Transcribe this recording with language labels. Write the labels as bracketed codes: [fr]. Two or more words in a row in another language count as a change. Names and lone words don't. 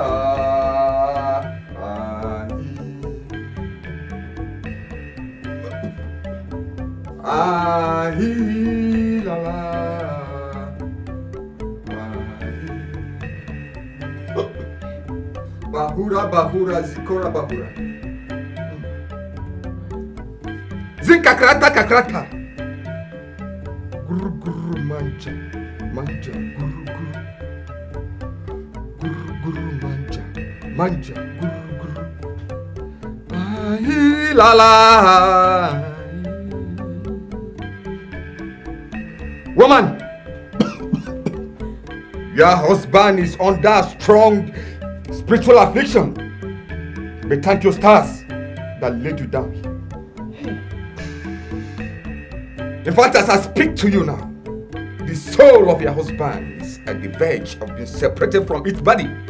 [en] ahi la la, bahura bahura zikora bahura, zinkakrata kakrata, guru guru manja manja guru guru. Guru manja, manja, guru guru. Ahi la la. Woman, your husband is under strong spiritual affliction. But thank your stars that laid you down. In fact, as I speak to you now, the soul of your husband is at the verge of being separated from its body.